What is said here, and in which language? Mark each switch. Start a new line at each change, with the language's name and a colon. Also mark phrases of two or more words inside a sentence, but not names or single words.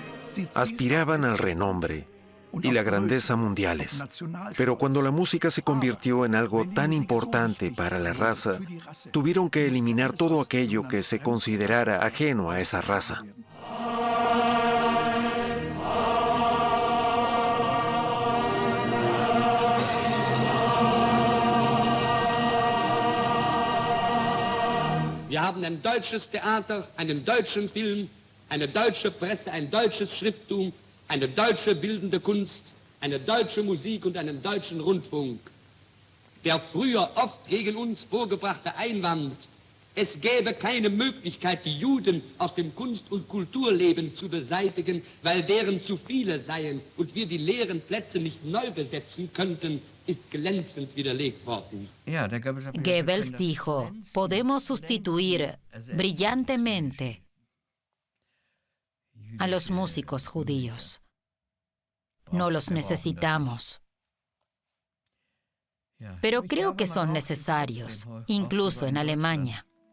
Spanish: Aspiraban al renombre y la grandeza mundiales. Pero cuando la música se convirtió en algo tan importante para la raza, tuvieron que eliminar todo aquello que se considerara ajeno a esa raza.
German: Wir haben ein deutsches Theater, einen deutschen Film, eine deutsche Presse, ein deutsches Schrifttum, eine deutsche bildende Kunst, eine deutsche Musik und einen deutschen Rundfunk. Der früher oft gegen uns vorgebrachte Einwand, es gäbe keine Möglichkeit, die Juden aus dem Kunst- und Kulturleben zu beseitigen, weil deren zu viele seien und wir die leeren Plätze nicht neu besetzen könnten, ist glänzend widerlegt worden.
Spanish: Goebbels dijo, podemos sustituir brillantemente a los músicos judíos. No los necesitamos. Pero creo que son necesarios, incluso en Alemania.